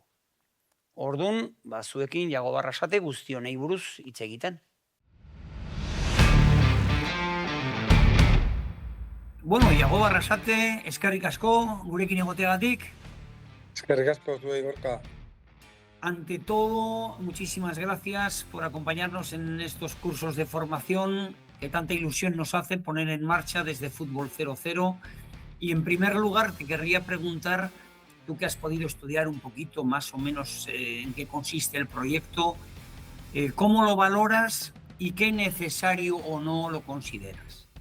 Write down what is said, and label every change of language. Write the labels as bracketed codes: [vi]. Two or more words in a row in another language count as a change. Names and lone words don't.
[eu] Orduan, zuekin Jagoba Arrasate guztionei buruz hitz egiten. Bueno, Jagoba Arrasate, eskerrik asko, gurekin egoteagatik. Eskerrik asko zuei, Gorka. [es] Ante todo, muchísimas gracias por acompañarnos en estos cursos de formación que tanta ilusión nos hace poner en marcha desde Fútbol 00. Y en primer lugar, te querría preguntar, tú que has podido estudiar un poquito más o menos en qué consiste el proyecto, ¿cómo lo valoras y qué necesario o no lo consideras?